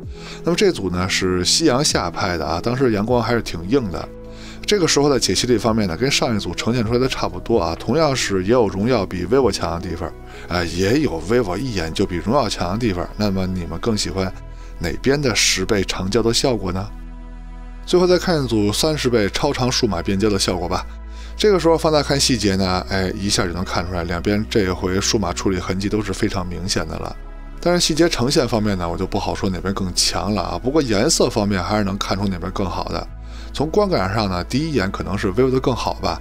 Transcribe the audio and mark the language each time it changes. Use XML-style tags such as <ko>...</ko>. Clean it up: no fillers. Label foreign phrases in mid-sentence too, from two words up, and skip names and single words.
<zh>那麼這組呢是夕陽下拍的啊，當時陽光還是挺硬的。這個時候的解析力方面呢，跟上一組呈現出來的差不多啊，同樣是也有榮耀比 vivo 強的地方，也有 vivo 一眼就比榮耀強的地方。那麼你們更喜歡哪邊的10倍長焦的效果呢？最後再看一組30 倍超長數碼變焦的效果吧。這個時候放大看細節呢，一下就能看出來，兩邊這回數碼處理痕跡都是非常明顯的了。但是細節呈现方面呢，我就不好說哪邊更強了啊。不過顏色方面還是能看出哪邊更好的。從觀感上呢，第一眼可能是 vivo 的更好吧。</zh>